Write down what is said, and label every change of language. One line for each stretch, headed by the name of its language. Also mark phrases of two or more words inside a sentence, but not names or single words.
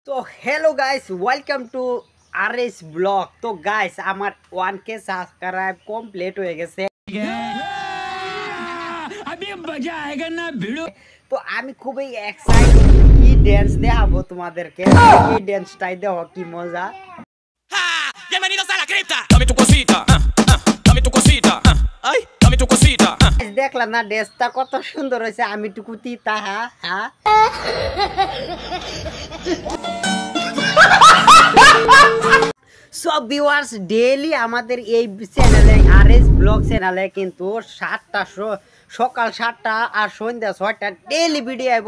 English: তো hello guys, welcome to RS vlog.
Bangla: তো গাইস, আমার 1K
English: subscribe complete
Bangla: হয়ে গেছে। তো আমি খুবই এক্সাইটেড, কি ড্যান্স দেখাবো তোমাদেরকে। এই ড্যান্সটাই দেখো কি মজা।
Spanish: Bienvenidos a la cripta. Dame tu cosita, dame tu cosita, ay, dame tu cosita.
Bangla: দেখলাম না ড্যান্সটা কত সুন্দর হয়েছে, আমি টুকুতি তাহা হ্যাঁ। সব ভিউয়ার্স, ডেইলি আমাদের এই চ্যানেলে আরএস ব্লগ চ্যানেলে কিন্তু সকাল 7টা আর সন্ধ্যা 6টা
English: daily video
Bangla: আইব।